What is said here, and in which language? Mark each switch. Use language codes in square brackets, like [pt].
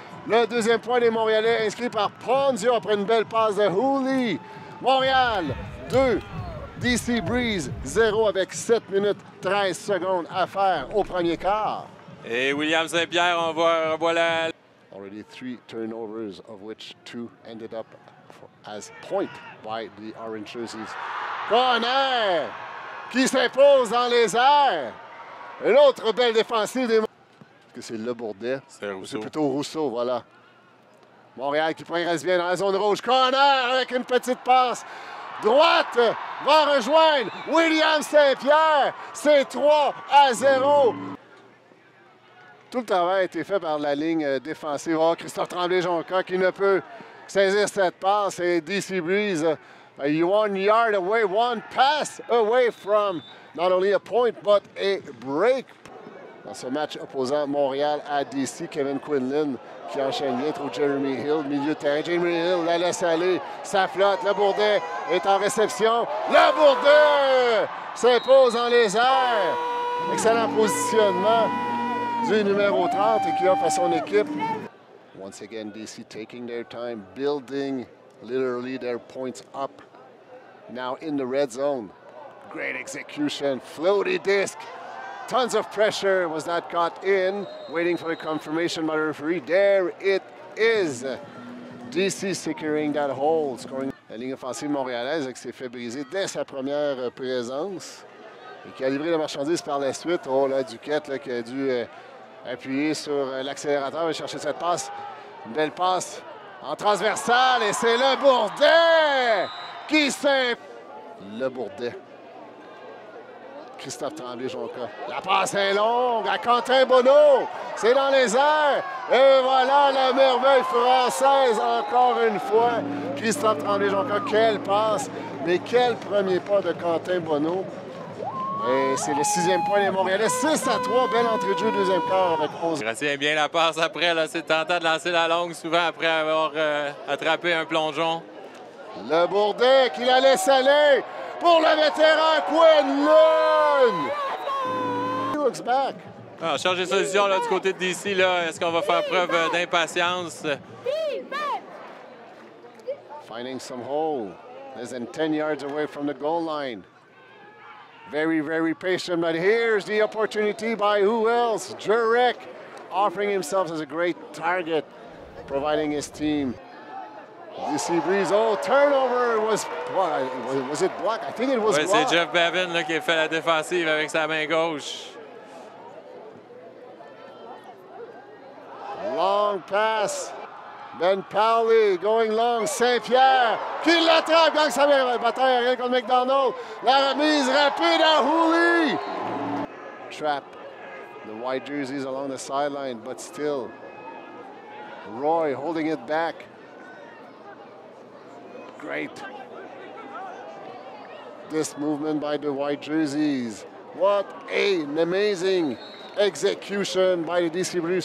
[fr] Le deuxième point des Montréalais inscrit par Ponzio après une belle passe de Hooley. Montréal, 2. DC Breeze, 0 avec 7 minutes 13 secondes à faire au premier quart. Et William Saint-Pierre, on voit voilà. [en] Already 3 turnovers, of which 2 ended up as point by the Orange Jerseys. [fr] Corner qui s'impose dans les airs. Une autre belle défensive des... Est-ce que c'est Le Bourdet? C'est Rousseau. C'est plutôt Rousseau, voilà. Montréal qui progresse bien dans la zone rouge. Corner avec une petite passe. Droite va rejoindre William Saint-Pierre. C'est 3-0. Tout le travail a été fait par la ligne défensive. Oh, Christophe Tremblay-Jonca qui ne peut saisir cette passe. [en] Et DC Breeze, 1 yard away, 1 pass away from not only a point, but a break. [fr] Dans ce match opposant Montréal à DC, Kevin Quinlan qui enchaîne bien, trouve Jeremy Hill, milieu de terrain. Jeremy Hill la laisse aller, ça flotte. Le Bourdet est en réception. Le Bourdet s'impose dans les airs. Excellent positionnement du numéro 30 et qui offre à son équipe. [en] Once again, DC taking their time, building literally their points up. Now in the red zone. Great execution, floaty disc. Tons of pressure, was not caught in. Waiting for the confirmation by the referee. There it is. DC securing that hole, scoring. [fr] La ligne offensive montréalaise qui s'est fait briser dès sa première présence et qui a livré la marchandise par la suite. Oh là, Duquette là, qui a dû appuyer sur l'accélérateur et chercher cette passe. Une belle passe en transversale et c'est Le Bourdet qui s'impose. Le Bourdet. Christophe Tremblay-Jonca. La passe est longue à Quentin Bonneau. C'est dans les airs. Et voilà la merveille française encore une fois. Christophe Tremblay-Jonca, quelle passe. Mais quel premier pas de Quentin Bonneau. Et c'est le 6e point des Montréalais. 6-3. Belle entrée de jeu, deuxième quart avec 11. Il retient bien la passe après. C'est tentant de lancer la longue souvent après avoir attrapé un plongeon. Le Bourdet qui la laisse aller pour le vétéran Quinlan. [en] He looks back. [fr] Ah, change de solution là, du côté de DC. Est-ce qu'on va faire preuve d'impatience? [en] Finding some hole. Less than 10 yards away from the goal line. Very, very patient, but here's the opportunity by who else? Jurek offering himself as a great target, providing his team. DC Breeze, oh, turnover was it blocked? I think it was blocked. [fr] C'est Jeff Bevin là, qui a fait la défensive avec sa main gauche. [en] Long pass. Ben Powley going long. [fr] Saint-Pierre qui l'attrape. Gagne sa bataille aérienne contre McDonald. La remise rapide à Hooley. [en] Trap. The white jerseys along the sideline, but still. Roy holding it back. Great. This movement by the white jerseys. What an amazing execution by the DC Breeze.